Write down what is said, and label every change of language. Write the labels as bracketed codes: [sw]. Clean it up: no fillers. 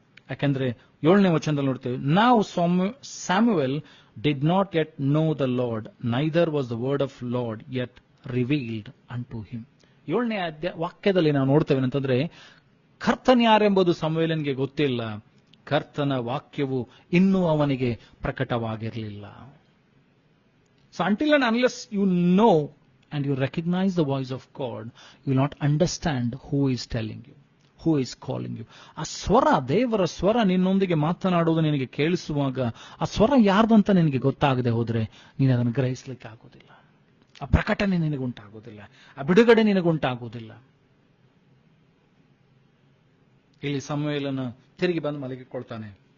[kn] ಯಾಕಂದ್ರೆ 7ನೇ ವಚನದಲ್ಲಿ ನೋಡ್ತೇವೆ, ನಾವು [en] Samuel did not yet know the Lord, neither was the word of Lord yet revealed unto him. [kn] 7ನೇ ವಾಕ್ಯದಲ್ಲಿ ನಾವು ನೋಡ್ತೇವೆ ಅಂತಂದ್ರೆ, ಕರ್ತನ್ ಯಾರೆಂಬುದು ಸಮುವೇಲನಿಗೆ ಗೊತ್ತಿಲ್ಲ, ಕರ್ತನ ವಾಕ್ಯವು ಇನ್ನೂ ಅವನಿಗೆ ಪ್ರಕಟವಾಗಿರಲಿಲ್ಲ. [en] So until and unless you know and you recognize the voice of God, you will not understand who is telling you, who is calling you. [kn] ಆ ಸ್ವರ, ದೇವರ ಸ್ವರ ನಿನ್ನೊಂದಿಗೆ ಮಾತನಾಡುವುದು ನಿನಗೆ ಕೇಳಿಸುವಾಗ ಆ ಸ್ವರ ಯಾರ್ದಂತ ನಿನಗೆ ಗೊತ್ತಾಗದೆ ಹೋದ್ರೆ ನೀನು ಅದನ್ನು ಗ್ರಹಿಸ್ಲಿಕ್ಕೆ ಆಗೋದಿಲ್ಲ. ಆ ಪ್ರಕಟಣೆ ನಿನಗುಂಟಾಗೋದಿಲ್ಲ, ಆ ಬಿಡುಗಡೆ ನಿನಗುಂಟಾಗೋದಿಲ್ಲ. ಇಲ್ಲಿ ಸಮುವೇಲನ ತಿರುಗಿ ಬಂದು ಮಲಗಿಕೊಳ್ತಾನೆ.